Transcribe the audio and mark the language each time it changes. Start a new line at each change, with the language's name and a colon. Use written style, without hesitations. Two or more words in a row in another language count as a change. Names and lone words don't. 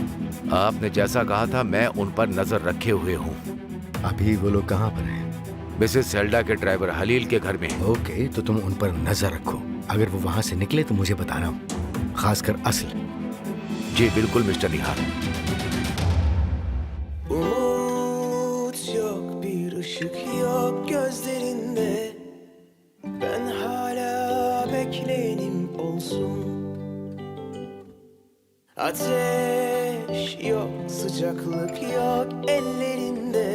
Hindi: आपने जैसा कहा था मैं उन पर नजर रखे हुए हूँ। अभी वो लोग कहाँ पर हैं? मिसेस सेल्डा के ड्राइवर हलील के घर में। ओके, तो तुम उन पर नजर रखो। अगर वो वहां से निकले तो मुझे बताना, खासकर असल। जी बिल्कुल मिस्टर निहाल।
Turkish: Umut yok, bir ışık yok gözlerinde. Ben hala bekleyenim olsun. Ateş yok, sıcaklık yok ellerinde.